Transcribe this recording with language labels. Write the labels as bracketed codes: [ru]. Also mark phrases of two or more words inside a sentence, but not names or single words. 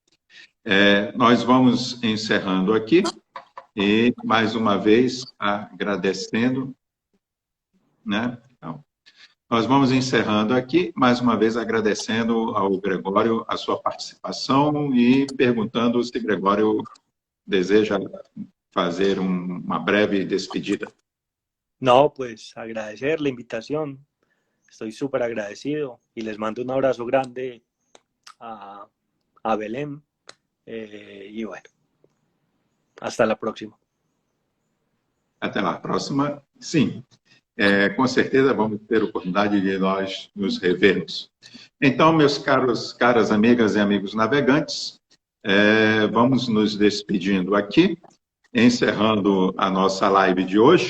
[pt] Nós vamos encerrando aqui e, mais uma vez, agradecendo, né? Então, nós vamos encerrando aqui, mais uma vez, agradecendo ao Gregório a sua participação e perguntando se Gregório deseja fazer uma breve despedida. [es] No, pues agradecer la invitación. Estoy súper agradecido y les mando un abrazo grande a Belém. E bueno, hasta la próxima. [pt] Até a próxima, sim. Com certeza vamos ter oportunidade de nós nos revermos. Então, meus caras amigas e amigos navegantes, vamos nos despedindo aqui, encerrando a nossa live de hoje.